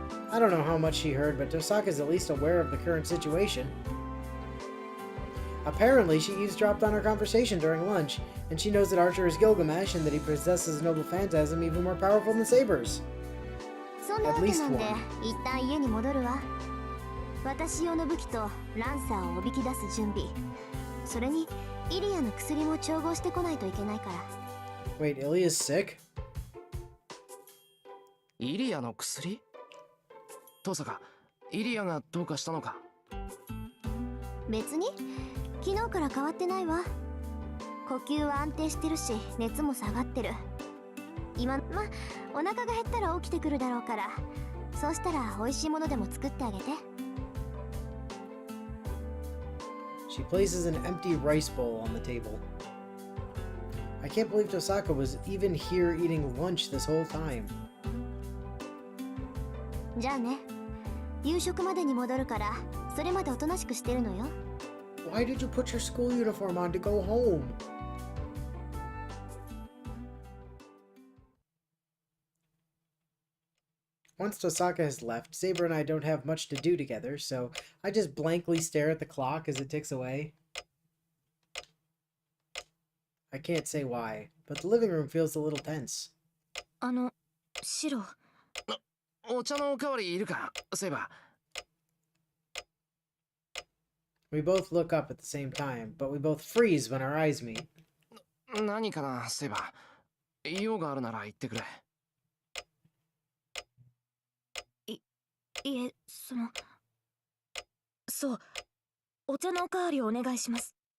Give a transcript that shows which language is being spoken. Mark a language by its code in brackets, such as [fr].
[en] I don't know how much she heard, but Tosaka's at least aware of the current situation. Apparently, she eavesdropped on our conversation during lunch, and she knows that Archer is Gilgamesh and that he possesses a noble phantasm even more powerful than Saber's. [ja] そんなわけなんで、一旦家に戻るわ。私用の武器とランサーをおびき出す準備。それに、イリアの薬も調合してこないといけないから。 [en] Wait, Ilya's sick? [ja] イリアの薬遠坂、イリアがどうかしたのか？別に、昨日から変わってないわ。呼吸は安定してるし、熱も下がってる。今、お腹が減ったら起きてくるだろうから、そうしたら美味しいものでも作ってあげて。 [en] She places an empty rice bowl on the table. I can't believe Tosaka was even here eating lunch this whole time. [ja] じゃあね。夕食までに戻るから、それまでおとなしくしてるのよ。 [en] Why did you put your school uniform on to go home? Once Tosaka has left, Saber and I don't have much to do together, so I just blankly stare at the clock as it ticks away. I can't say why, but the living room feels a little tense. [ja] シロ。お茶のおかわりいるか、セイバ [en] We both look up at the same time, but we both freeze when our eyes meet. [ja] ー。 何かな、セイバー。用があるなら言ってくれ。いえ、そう、お茶のおかわりお願いします。